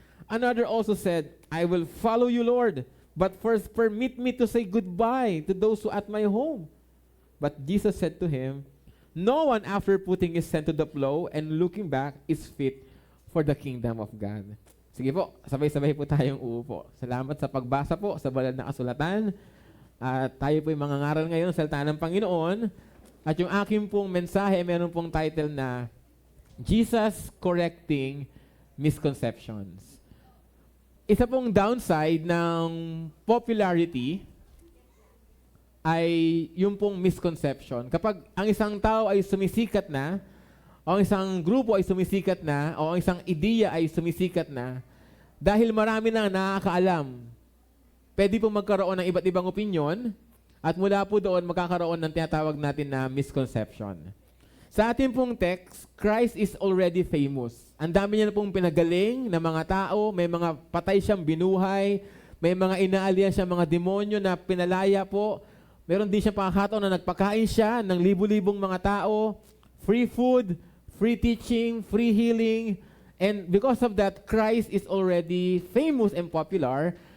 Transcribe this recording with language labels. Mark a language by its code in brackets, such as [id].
[en] Another also said, "I will follow you, Lord, but first permit me to say goodbye to those who are at my home." But Jesus said to him, "No one after putting his hand to the plow and looking back is fit for the kingdom of God." [tl] Sige po, sabay-sabay po tayong uupo. Salamat sa pagbasa po sa banal na kasulatan. At tayo po yung mangangaral ngayon sa salita ng Panginoon. At yung aking pong mensahe, meron pong title na Jesus Correcting Misconceptions. Isa pong downside ng popularity ay yung pong misconception. Kapag ang isang tao ay sumisikat na, o ang isang grupo ay sumisikat na, o ang isang ideya ay sumisikat na, dahil marami nang nakakaalam, pwede pong magkaroon ng iba't ibang opinyon, at mula po doon magkakaroon ng tinatawag natin na misconception. Sa ating pong text, [en] Christ is already famous. [tl] Ang dami niya na pong pinagaling na mga tao, may mga patay siyang binuhay, may mga inaalyan siyang mga demonyo na pinalaya po. Meron din siyang pagkakataon na nagpakain siya ng libu-libong mga tao, [en] free food, free teaching, free healing, and because of that, Christ is already famous and popular.